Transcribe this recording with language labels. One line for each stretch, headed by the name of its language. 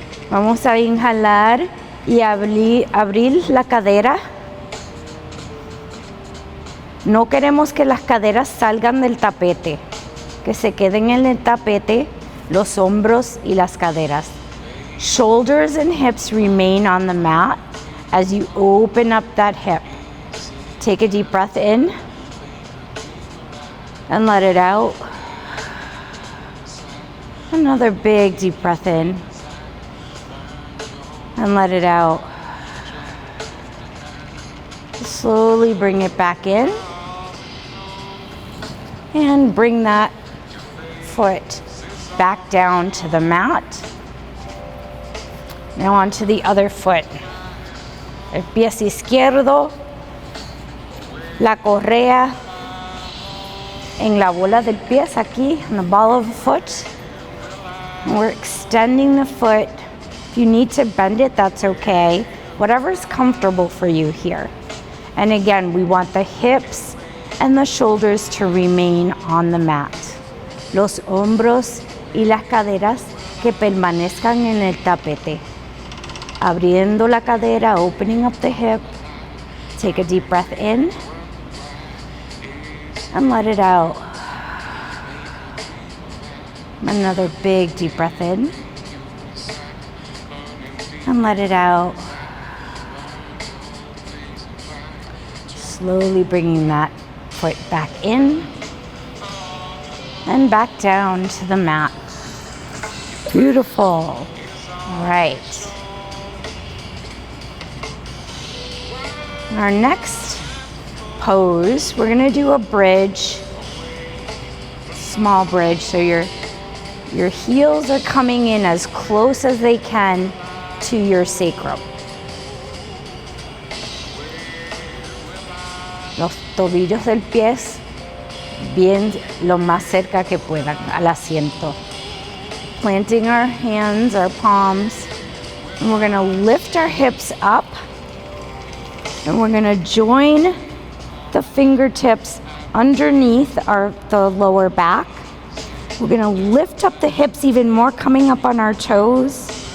Spanish: Vamos a inhalar y abrir la cadera. No queremos que las caderas salgan del tapete, que se queden en el tapete los hombros y las caderas.
English: Shoulders and hips remain on the mat as you open up that hip. Take a deep breath in and let it out. Another big deep breath in and let it out. Slowly bring it back in and bring that foot back down to the mat. Now onto the other foot.
Spanish: El pie izquierdo, la correa en la bola del pie aquí,
English: on the ball of the foot. And we're extending the foot. If you need to bend it, that's okay. Whatever's comfortable for you here. And again, we want the hips and the shoulders to remain on the mat.
Spanish: Los hombros y las caderas que permanezcan en el tapete. Abriendo la cadera,
English: opening up the hip. Take a deep breath in and let it out. Another big deep breath in and let it out. Slowly bringing that foot back in and back down to the mat. Beautiful. All right. Our next pose, we're going to do a bridge, small bridge. So your heels are coming in as close as they can to your sacrum.
Spanish: Los tobillos del pie bien lo más cerca que puedan al asiento.
English: Planting our hands, our palms, and we're going to lift our hips up And we're gonna join the fingertips underneath the lower back. We're gonna lift up the hips even more, coming up on our toes.